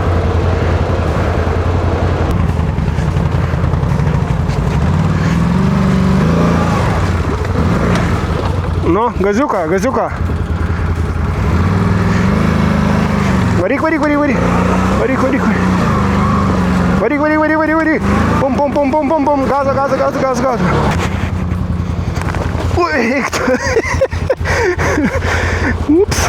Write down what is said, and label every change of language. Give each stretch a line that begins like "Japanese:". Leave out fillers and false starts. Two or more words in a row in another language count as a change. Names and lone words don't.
Lithuanian: Nu, gaziuką, gaziuką. Varyk, varyk, varyk, varyk. Varyk, varyk, varyk. Varyk, varyk, varyk, varyk, varyk. Pum, pum, pum, pum, pum, pum. Gaza, gaza, gaza, gaza, gaza. Ui, eiktų. Ups.